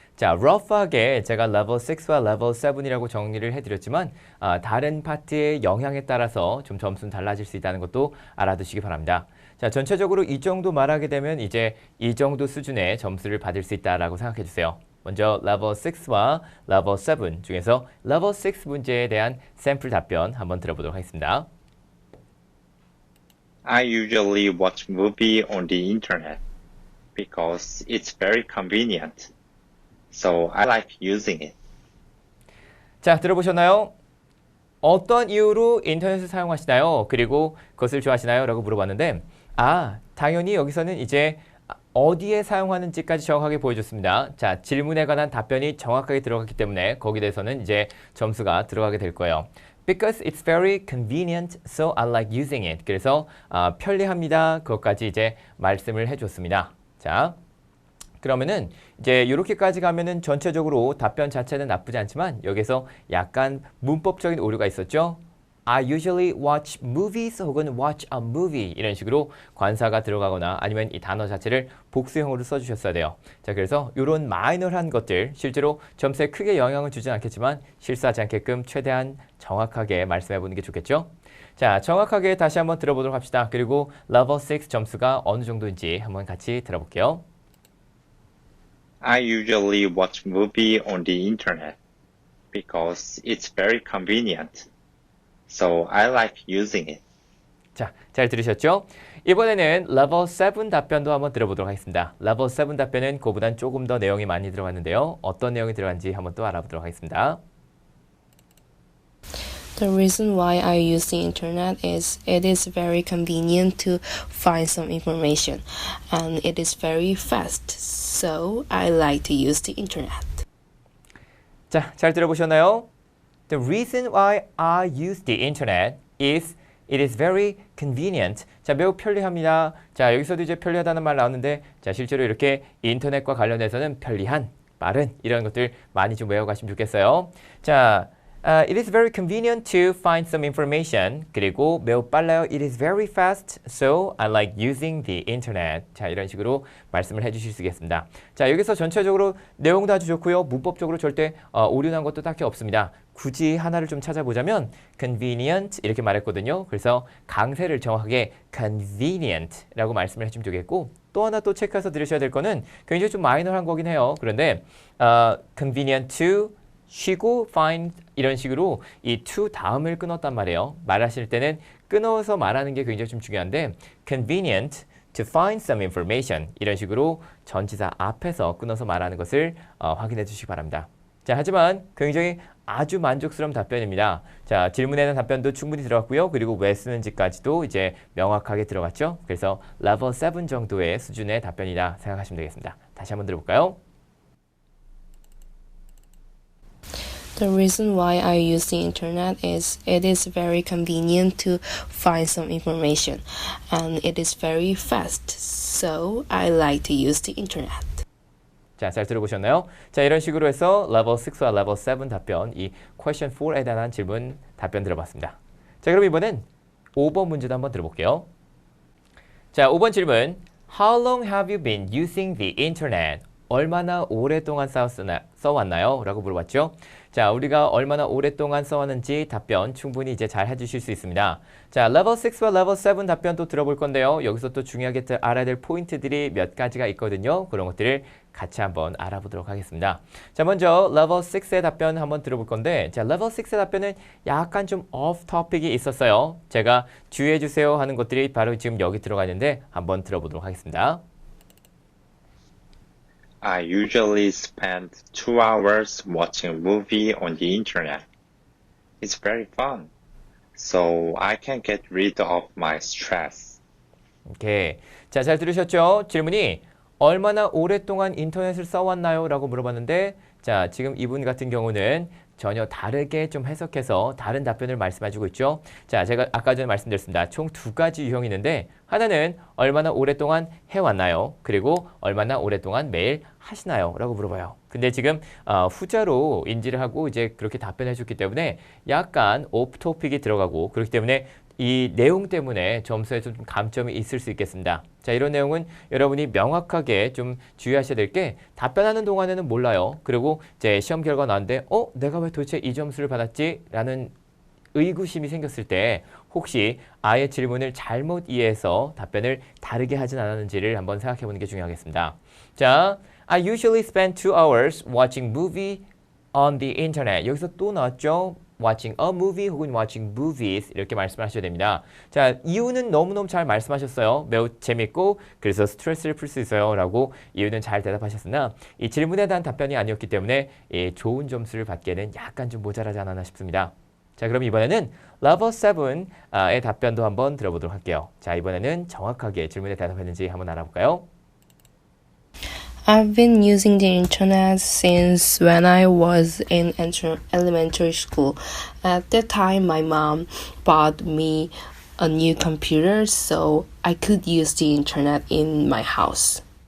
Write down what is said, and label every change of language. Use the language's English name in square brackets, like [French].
[Korean] 자, rough하게 제가 레벨 6와 레벨 7이라고 정리를 해드렸지만 다른 파트의 영향에 따라서 좀 점수는 달라질 수 있다는 것도 알아두시기 바랍니다. 자, 전체적으로 이 정도 말하게 되면 이제 이 정도 수준의 점수를 받을 수 있다라고 생각해 주세요. 먼저 레벨 6와 레벨 7 중에서 레벨 6 문제에 대한 샘플 답변 한번 들어보도록 하겠습니다. [English] I usually watch movie on the internet because it's very convenient. So I like using it. [Korean] 자, 들어보셨나요? 어떤 이유로 인터넷을 사용하시나요? 그리고 그것을 좋아하시나요? 라고 물어봤는데 당연히 여기서는 이제 어디에 사용하는지까지 정확하게 보여줬습니다. 자, 질문에 관한 답변이 정확하게 들어갔기 때문에 거기에 대해서는 이제 점수가 들어가게 될 거예요. [English] Because it's very convenient, so I like using it. [Korean] 그래서 편리합니다. 그것까지 이제 말씀을 해줬습니다. 자, 그러면은 이제 이렇게까지 가면은 전체적으로 답변 자체는 나쁘지 않지만 여기서 약간 문법적인 오류가 있었죠. [English] I usually watch movies [Korean] 혹은 [English] watch a movie [Korean] 이런 식으로 관사가 들어가거나 아니면 이 단어 자체를 복수형으로 써주셨어야 돼요. 자, 그래서 이런 마이너한 것들 실제로 점수에 크게 영향을 주진 않겠지만 실수하지 않게끔 최대한 정확하게 말씀해 보는 게 좋겠죠. 자, 정확하게 다시 한번 들어보도록 합시다. 그리고 레벨 6 점수가 어느 정도인지 한번 같이 들어볼게요. [English] I usually watch movie on the internet because it's very convenient. So I like using it. [Korean] 자, 잘 들으셨죠? 이번에는 레벨 7 답변도 한번 들어보도록 하겠습니다. 레벨 7 답변은 그보단 조금 더 내용이 많이 들어갔는데요. 어떤 내용이 들어간지 한번 또 알아보도록 하겠습니다. [English] The reason why I use the internet is it is very convenient to find some information and it is very fast. So I like to use the internet. [Korean] 자, 잘 들어보셨나요? [English] The reason why I use the internet is it is very convenient. [Korean] 자, 매우 편리합니다. 자, 여기서도 이제 편리하다는 말 나오는데 자, 실제로 이렇게 인터넷과 관련해서는 편리한, 빠른 이런 것들 많이 좀 외워가시면 좋겠어요. 자, [English] It is very convenient to find some information. [Korean] 그리고 매우 빨라요. [English] It is very fast, so I like using the internet. [Korean] 자, 이런 식으로 말씀을 해주실 수 있겠습니다. 자, 여기서 전체적으로 내용도 아주 좋고요. 문법적으로 절대 오류난 것도 딱히 없습니다. 굳이 하나를 좀 찾아보자면 convenient 이렇게 말했거든요. 그래서 강세를 정확하게 convenient라고 말씀을 해주면 되겠고 또 하나 또 체크해서 들으셔야 될 거는 굉장히 좀 마이너한 거긴 해요. 그런데 [English] convenient to [Korean] 쉬고 find 이런 식으로 이 to 다음을 끊었단 말이에요. 말하실 때는 끊어서 말하는 게 굉장히 좀 중요한데 [English] convenient to find some information [Korean] 이런 식으로 전치사 앞에서 끊어서 말하는 것을 확인해 주시기 바랍니다. 자, 하지만 굉장히 아주 만족스러운 답변입니다. 자, 질문에 대한 답변도 충분히 들어갔고요. 그리고 왜 쓰는지까지도 이제 명확하게 들어갔죠. 그래서 레벨 7 정도의 수준의 답변이다 생각하시면 되겠습니다. 다시 한번 들어볼까요? The reason why I use the internet is it is very convenient to find some information and it is very fast. So I like to use the internet. 자, 잘 들어보셨나요? 자, 이런 식으로 해서 레벨 6와 레벨 7 답변, 이 question 4에 대한 질문 답변 들어봤습니다. 자, 그럼 이번엔 5번 문제도 한번 들어볼게요. 자, 5번 질문. [English] How long have you been using the internet? [Korean] 얼마나 오랫동안 써왔나요? 라고 물어봤죠. 자, 우리가 얼마나 오랫동안 써왔는지 답변 충분히 이제 잘 해주실 수 있습니다. 자, 레벨 6와 레벨 7 답변 또 들어볼 건데요. 여기서 또 중요하게 알아야 될 포인트들이 몇 가지가 있거든요. 그런 것들을 같이 한번 알아보도록 하겠습니다. 자, 먼저 레벨 6의 답변 한번 들어볼 건데, 자, 레벨 6의 답변은 약간 좀 off topic이 있었어요. 제가 주의해 주세요 하는 것들이 바로 지금 여기 들어가 있는데 한번 들어보도록 하겠습니다. [English] I usually spend 2 hours watching a movie on the internet. It's very fun, so I can get rid of my stress. [Korean] 오케이. 자, 잘 들으셨죠? 질문이 얼마나 오랫동안 인터넷을 써왔나요? 라고 물어봤는데, 자, 지금 이분 같은 경우는 전혀 다르게 좀 해석해서 다른 답변을 말씀해주고 있죠. 자, 제가 아까 전에 말씀드렸습니다. 총 2가지 유형이 있는데 하나는 얼마나 오랫동안 해왔나요? 그리고 얼마나 오랫동안 매일 하시나요? 라고 물어봐요. 근데 지금 후자로 인지를 하고 이제 그렇게 답변해 줬기 때문에 약간 오프 토픽이 들어가고 그렇기 때문에 이 내용 때문에 점수에 좀 감점이 있을 수 있겠습니다. 자, 이런 내용은 여러분이 명확하게 좀 주의하셔야 될 게 답변하는 동안에는 몰라요. 그리고 이제 시험 결과 나왔는데 내가 왜 도대체 이 점수를 받았지? 라는 의구심이 생겼을 때 혹시 아예 질문을 잘못 이해해서 답변을 다르게 하진 않았는지를 한번 생각해 보는 게 중요하겠습니다. [English] 자, I usually spend 2 hours watching movie on the internet. [Korean] 여기서 또 나왔죠? [English] watching a movie [Korean] 혹은 [English] watching movies [Korean] 이렇게 말씀하셔야 됩니다. 자, 이유는 너무너무 잘 말씀하셨어요. 매우 재밌고 그래서 스트레스를 풀 수 있어요 라고 이유는 잘 대답하셨으나 이 질문에 대한 답변이 아니었기 때문에 좋은 점수를 받기에는 약간 좀 모자라지 않았나 싶습니다. 자, 그럼 이번에는 레벨 7의 답변도 한번 들어보도록 할게요. 자, 이번에는 정확하게 질문에 대답했는지 한번 알아볼까요? [English] I've been using the internet since when I was in elementary school. At that time, my mom bought me a new computer so I could use the internet in my house.